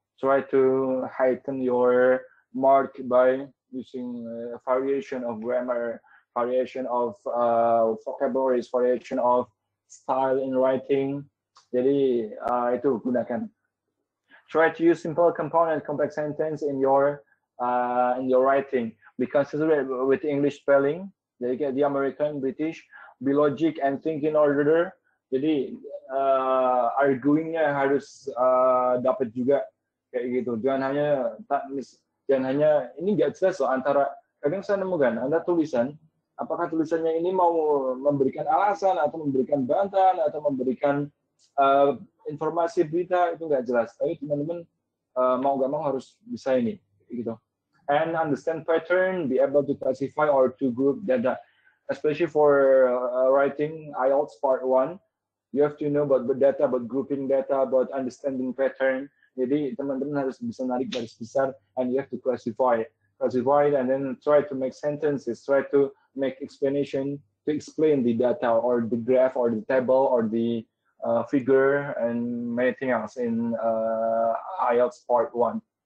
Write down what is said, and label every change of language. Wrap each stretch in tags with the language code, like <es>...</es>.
<en>Try to heighten your mark by using variation of grammar, variation of vocabularies, variation of style in writing.</en> <id>Jadi itu gunakan.</id> <en>Try to use simple component complex sentence in your in your writing. Be considerate with English spelling.</en> <id>Jadi kayak di</id> <en>American, British, be logic and think in order.</en> <id>Jadi arguingnya harus dapat juga kayak gitu. Jangan hanya ini nggak jelas loh antara, kadang saya nemukan Anda tulisan, apakah tulisannya ini mau memberikan alasan atau memberikan bantahan atau memberikan informasi berita, itu nggak jelas. Tapi teman-teman mau nggak mau harus bisa ini gitu.</id> <en>And understand pattern, be able to classify or to group data, especially for writing IELTS part 1. You have to know about data, about grouping data, about understanding pattern.</en> <id>Jadi teman-teman harus bisa narik garis besar,</id> <en>and you have to classify it, and then try to make sentences, try to make explanation to explain the data or the graph or the table or the figure and many things else in IELTS part 1.</en>